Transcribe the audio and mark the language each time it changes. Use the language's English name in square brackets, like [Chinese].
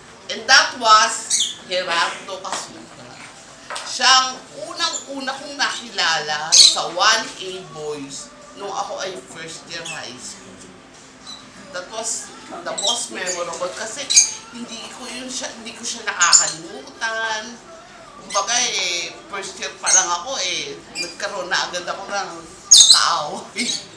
[English] And that was Gerardo Casuca. [Filipino] Siya ang unang-una kong nakilala sa 1A boys nung ako ay first year high school. [English] That was the most memorable [Filipino] kasi hindi ko siya nakakalimutan. Kumbaga first year pa lang ako nagkaroon na agad ako ng kaaway.